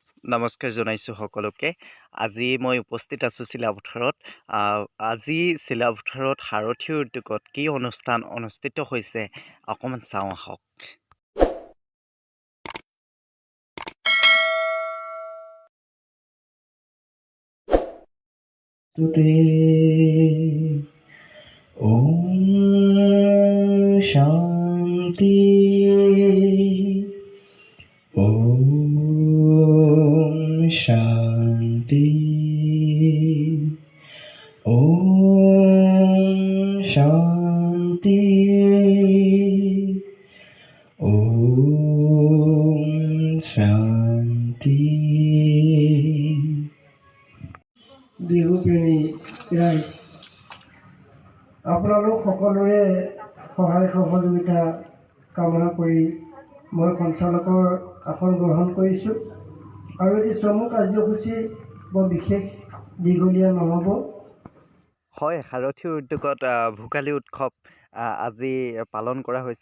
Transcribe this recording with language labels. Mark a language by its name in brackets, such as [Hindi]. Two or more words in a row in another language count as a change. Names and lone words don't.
[Assamese] নমস্কাৰ জনাইছোঁ সকলোকে। আজি মই উপস্থিত আছোঁ চিলাপথাৰত। আজি চিলাপথাৰত সাৰথি উদ্যোগত কি অনুষ্ঠান অনুষ্ঠিত হৈছে অকণমান চাওঁ আহক। [Sanskrit] ओम शांति ओम शांति ओम शांति ओम शांति [Assamese] বিহু প্ৰেমী ৰাইজ আপোনালোক সকলোৰে সহায় সহযোগিতা কামনা কৰি মই সঞ্চালকৰ আসন গ্ৰহণ কৰিছোঁ আৰু এটি চমু কাৰ্যসূচী বৰ বিশেষ দীঘলীয়া নহ'ব। হয়, সাৰথি উদ্যোগত ভোগালী উৎসৱ আজি পালন কৰা হৈছে।